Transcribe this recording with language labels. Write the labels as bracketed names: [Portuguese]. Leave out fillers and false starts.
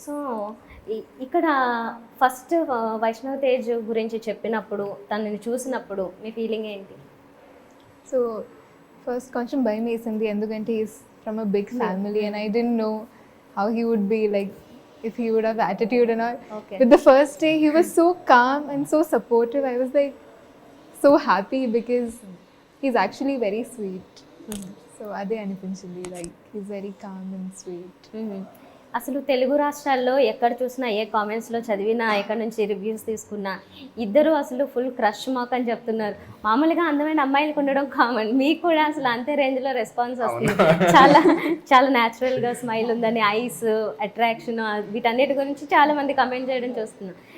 [Telugu] So ఇక్కడ first Vaishnav Tej గురించి చెప్పినప్పుడు, తనని చూసినప్పుడు మీ ఫీలింగ్ ఏంటి? [English] so first [Telugu] కొంచెం భయం వేసింది, ఎందుకంటే [English] He's from a big family and I didn't know how he would be, like if he would have attitude and all. Okay. But the first day he was so calm and so supportive. I was like so happy because he's actually very sweet. So [Telugu] ade anipinchindi, [English] like he's very calm and sweet. [Telugu] అసలు తెలుగు రాష్ట్రాల్లో ఎక్కడ చూసినా, ఏ కామెంట్స్లో చదివినా, ఎక్కడ నుంచి reviews తీసుకున్నా, ఇద్దరు అసలు ఫుల్ క్రష్ మాక్ అని చెప్తున్నారు. మామూలుగా అందమైన అమ్మాయిలకు ఉండడం కామన్, మీకు కూడా అసలు అంతే రేంజ్లో రెస్పాన్స్ వస్తుంది. చాలా చాలా న్యాచురల్గా స్మైల్ ఉందని, ఐస్ అట్రాక్షన్, వీటన్నిటి గురించి చాలా మంది కామెంట్ చేయడం చూస్తున్నాం.